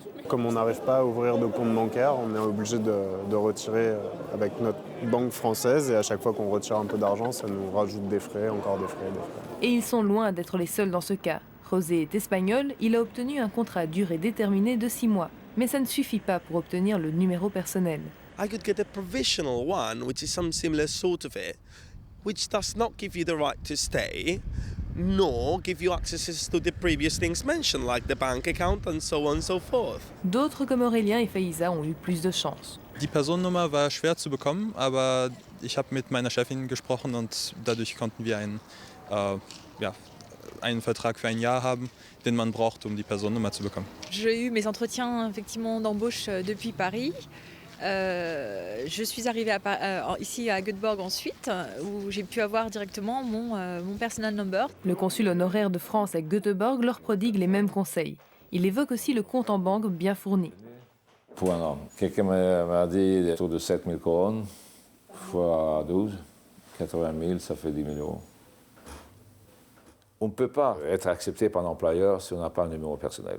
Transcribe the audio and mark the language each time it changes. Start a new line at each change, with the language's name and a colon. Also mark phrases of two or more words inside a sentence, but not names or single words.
French: Comme on n'arrive pas à ouvrir de compte bancaire, on est obligé de retirer avec notre banque française et à chaque fois qu'on retire un peu d'argent, ça nous rajoute des frais, encore des frais, des frais. Et ils sont loin d'être les seuls dans ce cas. José est espagnol, il a obtenu un contrat à durée déterminée de 6 mois. Mais ça ne suffit pas pour obtenir le numéro personnel.
English: I could get a provisional one, which is some similar sort of it, which does not give you the right to stay, nor give you access to the previous things mentioned, like the bank account and so on and so forth.
French: D'autres comme Aurélien et Faïza ont eu plus de chance.
German: Die Personennummer war schwer zu bekommen, aber ich habe mit meiner Chefin gesprochen und dadurch konnten wir einen Vertrag für ein Jahr haben, den man braucht, die Personennummer zu bekommen.
French: J'ai eu mes entretiens effectivement d'embauche depuis Paris. Je suis arrivée ici à Göteborg ensuite, où j'ai pu avoir directement mon
English: personal number.
French: Le consul honoraire de France à Göteborg leur prodigue les mêmes conseils. Il évoque aussi le compte en banque bien fourni. Pour un an. Quelqu'un m'a dit autour de 7 000 couronnes, fois 12, 80 000, ça fait 10 000 euros. On ne peut pas être accepté par l'employeur si on n'a pas un numéro personnel.